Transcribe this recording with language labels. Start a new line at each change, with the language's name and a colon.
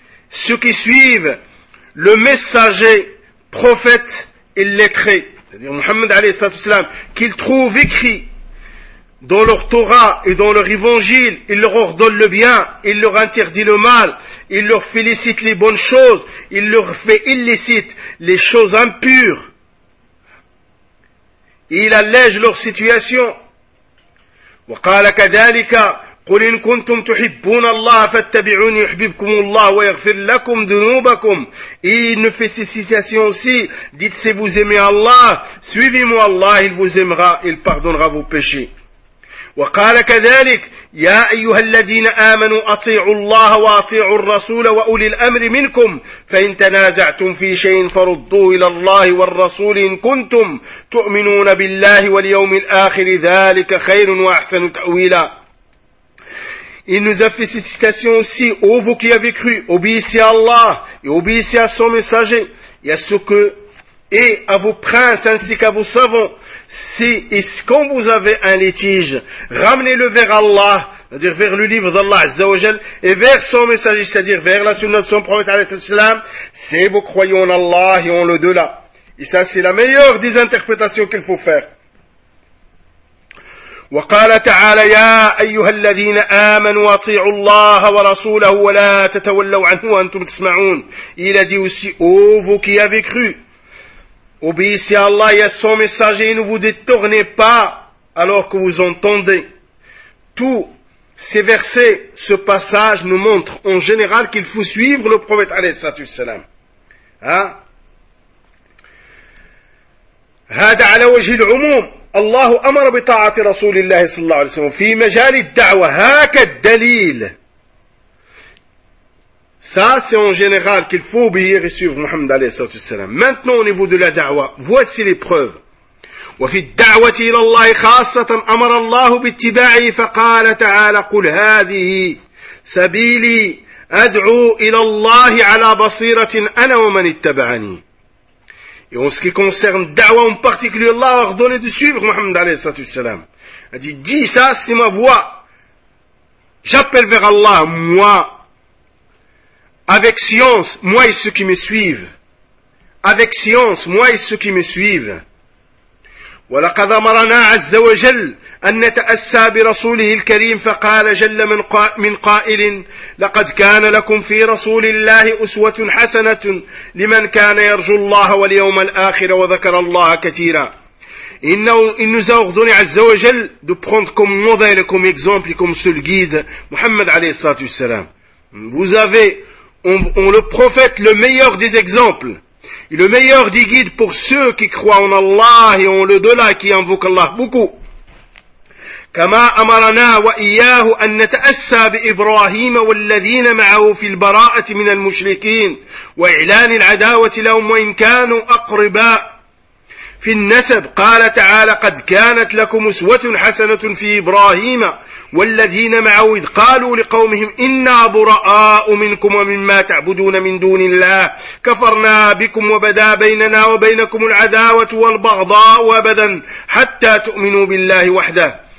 French: Ceux qui suivent le messager, prophète et lettré, c'est-à-dire Muhammad alayhi salatu wasalam, qu'ils trouvent écrit dans leur Torah et dans leur évangile, il leur ordonne le bien, il leur interdit le mal, il leur félicite les bonnes choses, il leur fait illicite les choses impures. Il allège leur situation.
Arabic: وقال كذلك قل إن كنتم تحبون الله فاتبعوني يحببكم الله ويغفر لكم ذنوبكم.
French: Et il ne fait ces citations aussi. Dites si vous aimez Allah, suivez-moi Allah, il vous aimera, il pardonnera vos péchés.
Arabic: وقال كذلك يا أيها الذين آمنوا أطيعوا الله وأطيعوا الرسول وأولي الأمر منكم فإن تنازعتم في شيء فردوه إلى الله والرسول إن كنتم تؤمنون بالله واليوم الآخر ذلك خير وأحسن تأويلا.
French: Il nous a fait cette citation aussi, ô vous qui avez cru, obéissez à Allah et obéissez à son messager, et à ce que et à vos princes ainsi qu'à vos savants, si et quand vous avez un litige, ramenez-le vers Allah, c'est-à-dire vers le livre d'Allah Azza wa Jal, et vers son messager, c'est-à-dire vers la sunna de son prophète alayhi salatu wasalam, si vous croyez en Allah et en l'au-delà. Et ça, c'est la meilleure des interprétations qu'il faut faire.
Arabic: وقال تعالى يا أيها الذين آمنوا اطيعوا الله ورسوله ولا تتولوا عنه وأنتم تسمعون.
French: Il a dit aussi, ô vous qui avez cru, obéissez à Allah et à son messager et ne vous détournez pas alors que vous entendez. Tous ces versets, ce passage nous montre en général qu'il faut suivre le prophète alayhi salatu wassalam.
Arabic: هذا على وجه العموم الله أمر بطاعة رسول الله صلى الله عليه وسلم في مجال الدعوة هاك الدليل.
French: Ça, c'est en général qu'il faut obéir et suivre Muhammad alayhi salatu wassalam. Maintenant, au niveau de la da'wa, voici les preuves.
Arabic: وفي الدعوة إلى الله خاصة أمر الله باتباعه فقال تعالى قل هذه سبيلي أدعو إلى الله على بصيرة أنا ومن اتبعني.
French: Et en ce qui concerne da'wa en particulier, Allah a ordonné de suivre Muhammad alayhi salatu wassalam. Il dit, dis ça, c'est ma voix. J'appelle vers Allah, moi, avec science, moi et ceux qui me suivent. Avec science, moi et ceux qui me suivent.
Arabic: ولقد أمرنا عز وجل أن نتأسى برسوله الكريم فقال جل من قائل لقد كان لكم في رسول الله أسوة حسنة لمن كان يرجو الله واليوم الآخر وذكر الله كثيرا.
French: Il nous a ordonné à Azzawajal de prendre comme modèle et comme exemple et comme seul guide Muhammad alayhi salatu wassalam. Vous avez on le prophète le meilleur des exemples et le meilleur des guides pour ceux qui croient en Allah et en l'au-delà qui invoquent Allah beaucoup.
Arabic: كما أمرنا وإياه أن نتأسى بإبراهيم والذين معه في البراءة من المشركين وإعلان العداوة لهم وإن كانوا أقرباء في النسب. قال تعالى قد كانت لكم أسوة حسنة في إبراهيم والذين معه إذ قالوا لقومهم إنا براء منكم ومما تعبدون من دون الله كفرنا بكم وبدا بيننا وبينكم العداوة والبغضاء أبدا حتى تؤمنوا بالله وحده.